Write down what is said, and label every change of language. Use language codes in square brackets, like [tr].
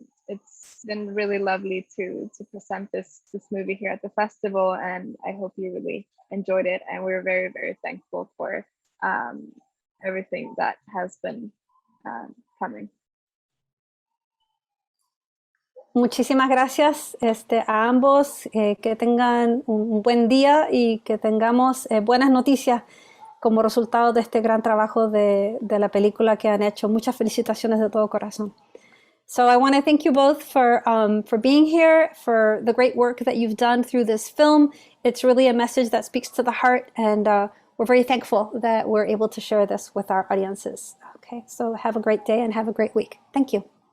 [en] It's been really lovely to present this movie here at the festival, and I hope you really enjoyed it, and we're very, very thankful for everything that has been coming. [es] Muchísimas gracias a ambos, que tengan un buen día y que tengamos buenas noticias como resultado de este gran trabajo de la película que han hecho. Muchas felicitaciones de todo corazón. [en] So I want to thank you both for being here, for the great work that you've done through this film. It's really a message that speaks to the heart, and we're very thankful that we're able to share this with our audiences. Okay, so have a great day and have a great week. Thank you.